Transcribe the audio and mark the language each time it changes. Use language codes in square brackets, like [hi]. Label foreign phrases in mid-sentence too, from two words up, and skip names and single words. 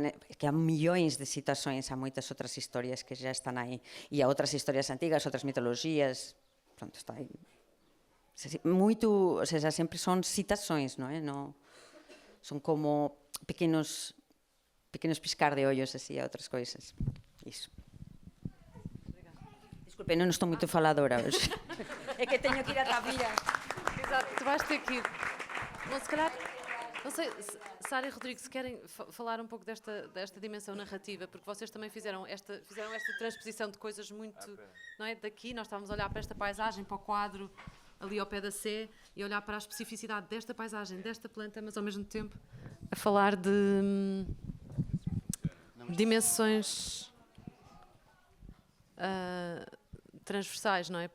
[gl] que há millóns de situacións, há moitas outras historias que já están aí e há outras historias antigas, outras mitoloxías, pronto, está aí moito, ou seja, sempre son citacións, non é? Son como pequenos piscar de ollos así a outras coisas, iso. Desculpe, non estou moito faladora hoxe. É que teño que ir a Tavira. [pt] Exato, tu vais ter que ir. Bom, se calhar, não sei, Sara e Rodrigo, se querem falar um pouco desta dimensão narrativa, porque vocês também fizeram esta transposição de coisas muito, não é, daqui, nós estávamos a olhar para esta paisagem, para o quadro ali ao pé da Sé, e olhar para a especificidade desta paisagem, desta planta, mas ao mesmo tempo a falar de dimensões transversais, não é?